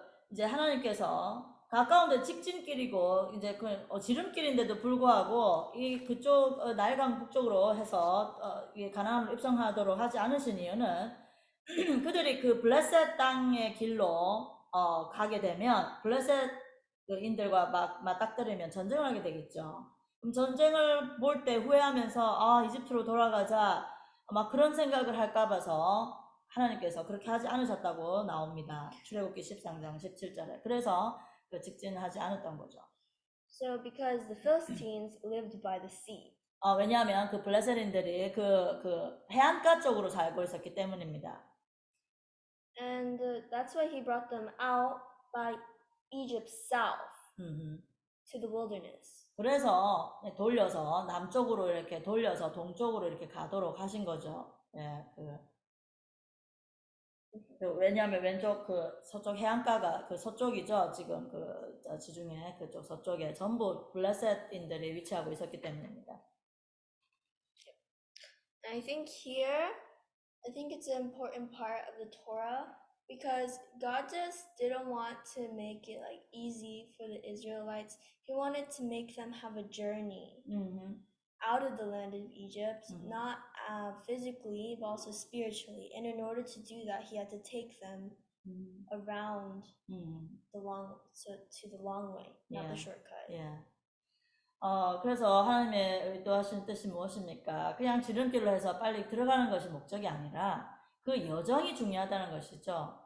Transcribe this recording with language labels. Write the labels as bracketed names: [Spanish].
[Korean] 이제 하나님께서 가까운 데 직진길이고 이제 지름길인데도 불구하고 그쪽 나일강 북쪽으로 해서 가나안으로 입성하도록 하지 않으신 이유는 그들이 그 블레셋 땅의 길로 가게 되면 블레셋인들과 맞닥뜨리면 전쟁을 하게 되겠죠. 그럼 전쟁을 볼 때 후회하면서 이집트로 돌아가자 막 그런 생각을 할까 봐서 하나님께서 그렇게 하지 않으셨다고 나옵니다. 출애굽기 13장 17절에. 그래서 직진하지 않았던 거죠. So because the Philistines lived by the sea. 왜냐하면 그 블레셋인들이 그 해안가 쪽으로 살고 있었기 때문입니다. And that's why he brought them out by Egypt south to the wilderness. 그래서 돌려서 남쪽으로 이렇게 돌려서 동쪽으로 이렇게 가도록 하신 거죠. 예, 왜냐하면 왼쪽 서쪽 해안가가 서쪽이죠. 지금 지중해 그쪽 서쪽에 전부 블레셋인들이 위치하고 있었기 때문입니다. [English] I think it's an important part of the Torah because God just didn't want to make it like easy for the Israelites. He wanted to make them have a journey out of the land of Egypt, not physically, but also spiritually. And in order to do that, he had to take them around the long way, not the shortcut. Yeah. [Korean] 그래서 하나님의 의도하신 뜻이 무엇입니까? 그냥 지름길로 해서 빨리 들어가는 것이 목적이 아니라 그 여정이 중요하다는 것이죠.